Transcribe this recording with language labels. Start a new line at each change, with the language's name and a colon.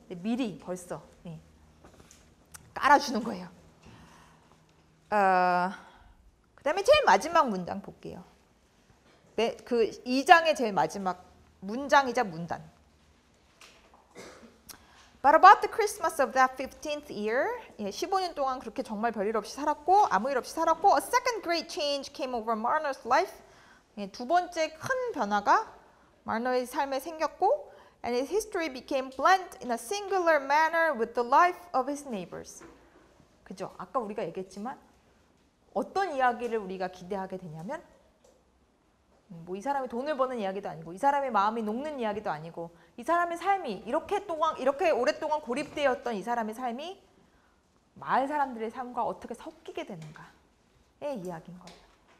Korean: 근데 미리 벌써 깔아주는 거예요. 그 다음에 제일 마지막 문장 볼게요. 그 2장의 제일 마지막 문장이자 문단.
English: But about the Christmas of that 15th year,
Korean: 15년 동안 그렇게 정말 별일 없이 살았고
English: 아무 일 없이 살았고 a second great change came over Marno's life.
Korean: 두 번째 큰 변화가 마르노의 삶에 생겼고
English: and his history became blent in a singular manner with the life of his neighbors.
Korean: 그죠? 아까 우리가 얘기했지만 어떤 이야기를 우리가 기대하게 되냐면 이 사람이 돈을 버는 이야기도 아니고 이 사람의 마음이 녹는 이야기도 아니고 이 사람의 삶이 이렇게 오랫동안 고립되었던 이 사람의 삶이 마을 사람들의 삶과 어떻게 섞이게 되는가의 이야기인 거예요.